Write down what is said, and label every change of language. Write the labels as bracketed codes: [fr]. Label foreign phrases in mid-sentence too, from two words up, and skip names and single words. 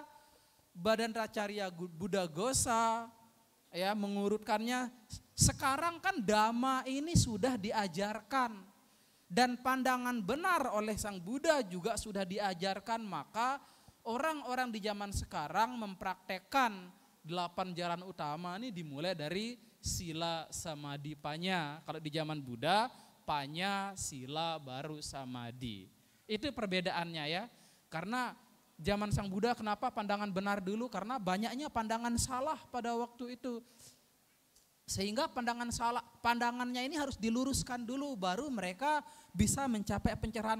[id] Badan Pracarya Buddhaghosa, ya, mengurutkannya, sekarang kan dhamma ini sudah diajarkan dan pandangan benar oleh Sang Buddha juga sudah diajarkan, maka orang-orang di zaman sekarang mempraktekkan 8 jalan utama ini dimulai dari [pi] sila samadhi panya. [id] Kalau di zaman Buddha [pi] panya, sila, [id] baru samadhi. Itu perbedaannya, ya. Karena zaman Sang Buddha kenapa pandangan benar dulu? Karena banyaknya pandangan salah pada waktu itu. Sehingga pandangannya ini harus diluruskan dulu, baru mereka bisa mencapai pencerahan.